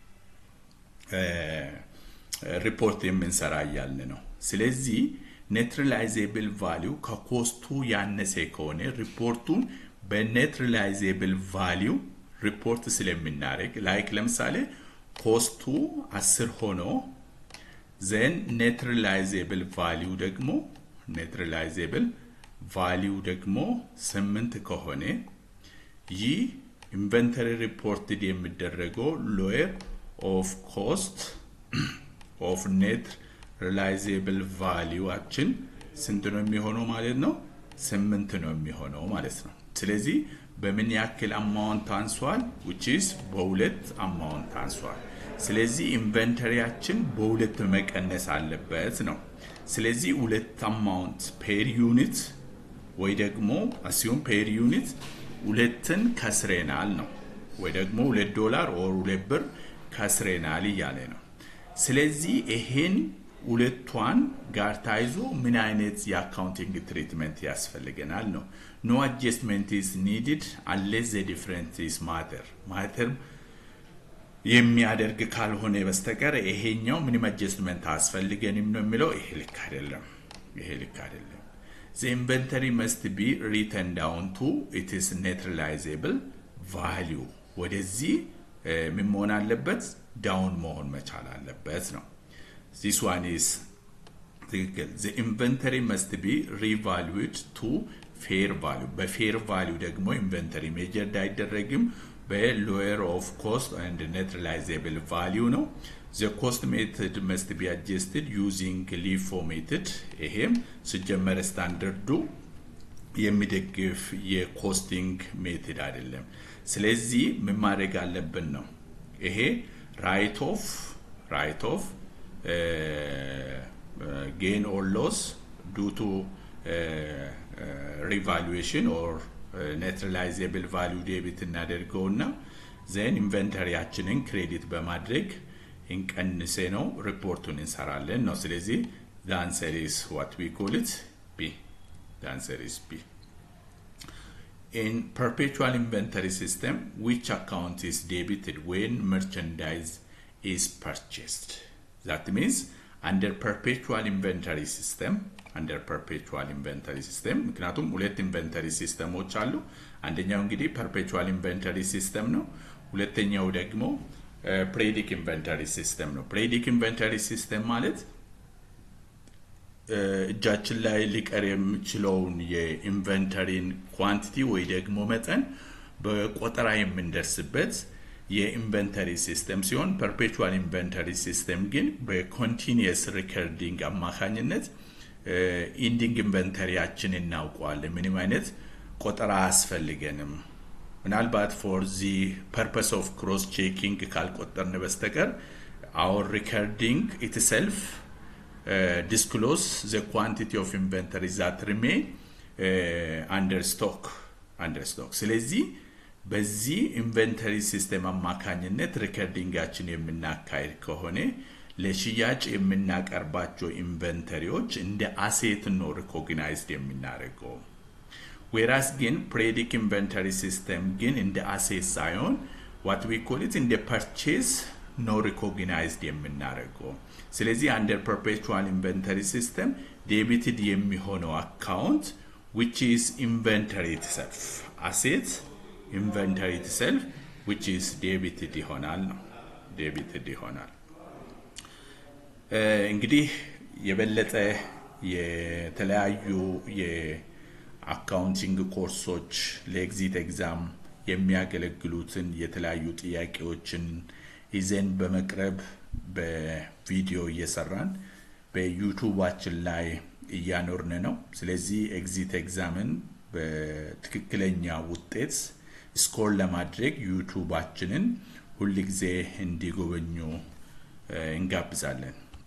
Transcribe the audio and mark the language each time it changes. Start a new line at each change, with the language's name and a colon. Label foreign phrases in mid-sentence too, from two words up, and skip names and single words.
Amharic: ሪፖርት የምንሰራ ያለ ነው ስለዚህ
English: net realizable value
Amharic: ከኮስቱ ያነሰ ከሆነ ሪፖርቱን በ
English: net realizable value
Amharic: ሪፖርት ስለምናደርግ ላይክ ለምሳሌ ኮስቱ 10 ሆኖ
English: then net realizable value
Amharic: ደግሞ 8 ከሆነ ይህ
English: inventory reported
Amharic: የሚደረገው
English: lower of cost of net realizable value
Amharic: አችን ስንት ነው የሚሆነው ማለት ነው 8 ነው የሚሆነው ማለት ነው ስለዚህ በምን ያክል አማውንት አንሷል
English: which is
Amharic: በሁለት አማውንት አንሷል ስለዚህ ኢንቨንተሪያችን በሁለት መቀነስ አለበት ነው ስለዚህ ሁለት አማውንት
English: per unit
Amharic: ወይ ደግሞ
English: assume per unit
Amharic: ሁለትን ከስረናል ነው ወይ ደግሞ $2 or $2 ከስረናል ይያለ ነው ስለዚህ ይሄን ሁለቷን ጋር ታይዞ ምን አይነት የአካውንቲንግ ትሪትመንት ያስፈልገናል ነው
English: no adjustment is needed unless the differences matter
Amharic: የሚያደርግ ካልሆነ በስተቀር ይሄኛው ምንም adjustment አስፈልገንም ነው የሚለው ይሄ ልክ አይደለም
English: the inventory must be written down to its net realizable value
Amharic: ወደዚህ ምን መሆን አለበት ዳውን መሆን መቻል አለበት ነው
English: this one is the inventory must be revalued to fair value by fair value ደግሞ inventory measured አይደረግም በlower of cost and net realizable value ነው the cost method must be adjusted using LIFO method
Amharic: ይሄም ሲጀመር ስታንዳርዱ የሚደግፍ የኮስቲንግ ሜተድ አይደለም ስለዚህ ምን ማድረግ አለብን ነው ይሄ
English: write off gain or loss due to revaluation or net realizable value debit እናደርገውና then inventory
Amharic: አችንን ክሬዲት በማድረግ እንቀንሰ ነው ሪፖርቱን እንሰራለን ነው ስለዚህ
English: the answer is what we call it B the answer is B in perpetual inventory system which account is debited when merchandise is purchased that means under perpetual inventory system
Amharic: ምክንያቱም ሁለት ኢንቨንተሪ ሲስተሞች አሉ አንደኛው እንግዲህ
English: perpetual inventory system
Amharic: ነው ሁለተኛው ደግሞ
English: periodic inventory system ነው periodic inventory system ማለት
Amharic: እጃችን ላይ ሊቀር የሚችለውን የኢንቨንተሪን ኳንቲቲ ወይ ደግሞ መጠን በቆጠራ የምንደርስበት የኢንቨንተሪ ሲስተም ሲሆን perpetual inventory system ግን በ
English: continuous recording
Amharic: አማካኝነት ኢንዲንግ ኢንቨንተሪያችን እናውቀዋለን ምንም አይነት ቆጠራ አስፈልገንም ምናልባት
English: for the purpose of cross checking
Amharic: ካልቆጠርን በስተቀር
English: our recording itself disclose the quantity of inventory that remain under stock
Amharic: ስለዚህ በዚህ ኢንቨንተሪ ሲስተም አማካኝነት ሪከርዲንጋችን የምናካሂድ ከሆነ ለሽያጭ የምናቀርባቸው ኢንቨንተሪዎች እንደ አሴት ነው ሪኮግናይዝድ የምናደርገው
English: whereas again predic inventory system again in the asset ሳይሆን what we call it in the purchase no recognized
Amharic: የምናደርገው ስለዚህ
English: under perpetual inventory system debited የሚሆነው account which is inventory itself asset inventory itself which is debited
Amharic: ይሆናል ነው
English: debited ይሆናል
Amharic: እንግዲህ የበለጠ የተለያዩ የአካውንቲንግ ኮርሶች
English: exit exam
Amharic: የሚያገለግሉትን የተለያዩ ጥያቄዎችን ይዘን በመቅረብ በቪዲዮ እየሰራን በዩቲዩባችን ላይ እያኖርን ነው ስለዚህ
English: exit exam
Amharic: በትክክለኛ ውጤት ስኮር ለማድረግ ዩቲዩባችንን ሁሉ ጊዜ እንዲጎበኙ እንጋብዛለን